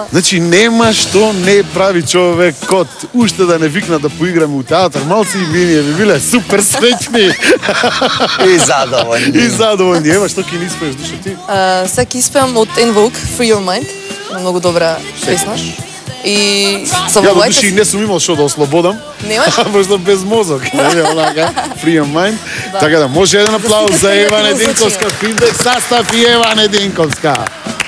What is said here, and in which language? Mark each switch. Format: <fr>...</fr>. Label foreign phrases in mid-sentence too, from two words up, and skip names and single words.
<mk>Значи нема што не прави човекот. Уште да не викна да поиграме у театар, малци и вие би биле супер среќни И задоволни. и задоволни. Ева, што ќе ни испееш душа ти? сега ќе испеам од En Vogue, Free Your Mind, многу добра песна. И со Ја до моите души и не сум имал што да ослободам. Немаш? Пошто без мозок, нели, онака,</mk> <en>free your mind.</en> <mk>Така да, може еден аплауз за Ева Нединковска, Финдек састав и Ева Нединковска.</mk>